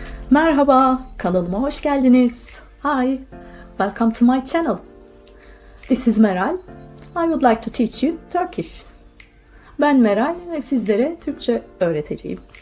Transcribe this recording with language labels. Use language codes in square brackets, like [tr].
[tr] Merhaba, kanalıma hoş geldiniz. [en] Hi, welcome to my channel. This is Meral. I would like to teach you Turkish. [tr] Ben Meral ve sizlere Türkçe öğreteceğim.